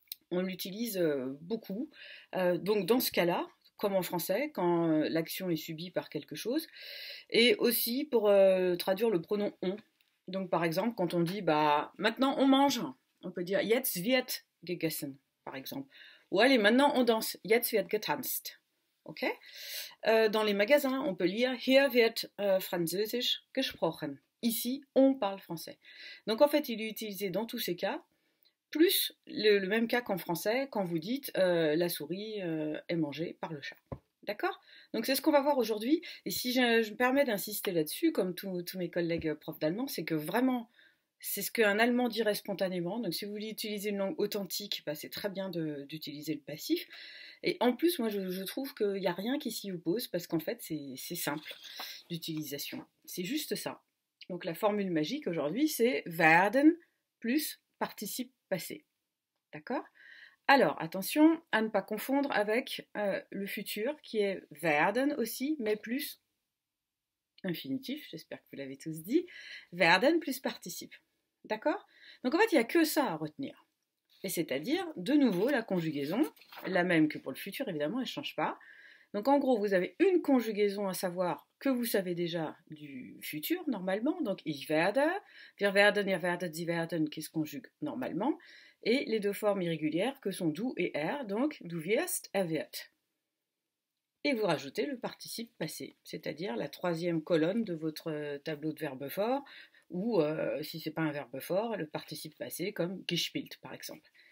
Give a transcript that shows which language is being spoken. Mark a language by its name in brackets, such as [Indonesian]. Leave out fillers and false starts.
[French] On l'utilise beaucoup, donc dans ce cas-là, comme en français, quand l'action est subie par quelque chose, et aussi pour traduire le pronom on. Donc par exemple, quand on dit bah maintenant on mange, on peut dire [German] jetzt wird gegessen, [French] par exemple. Ou allez, maintenant on danse, [German] jetzt wird getanzt. [French] Ok? Dans les magasins, on peut lire [German] hier wird Französisch gesprochen. [French] Ici, on parle français. Donc en fait, il est utilisé dans tous ces cas, plus le même cas qu'en français, quand vous dites la souris est mangée par le chat. D'accord? Donc c'est ce qu'on va voir aujourd'hui. Et si je me permets d'insister là-dessus, comme tous mes collègues profs d'allemand, c'est que vraiment, c'est ce qu'un allemand dirait spontanément. Donc si vous voulez utiliser une langue authentique, bah, c'est très bien d'utiliser le passif. Et en plus, moi je trouve qu'il n'y a rien qui s'y oppose, parce qu'en fait c'est simple d'utilisation. C'est juste ça. Donc la formule magique aujourd'hui, c'est werden plus participe passé. D'accord? Alors, attention à ne pas confondre avec le futur, qui est werden aussi, mais plus infinitif, j'espère que vous l'avez tous dit, werden plus participe. D'accord? Donc en fait, il n'y a que ça à retenir. Et c'est-à-dire, de nouveau, la conjugaison, la même que pour le futur, évidemment, elle ne change pas. Donc en gros, vous avez une conjugaison à savoir que vous savez déjà du futur, normalement. [German] Donc ich werde, wir werden, ihr werdet, sie werden, [French] qui se conjugue normalement. Et les deux formes irrégulières que sont du et er, donc [German] du wirst, er wird. [French] Et vous rajoutez le participe passé, c'est-à-dire la troisième colonne de votre tableau de verbes forts, ou si ce n'est pas un verbe fort, le participe passé comme gespielt par exemple.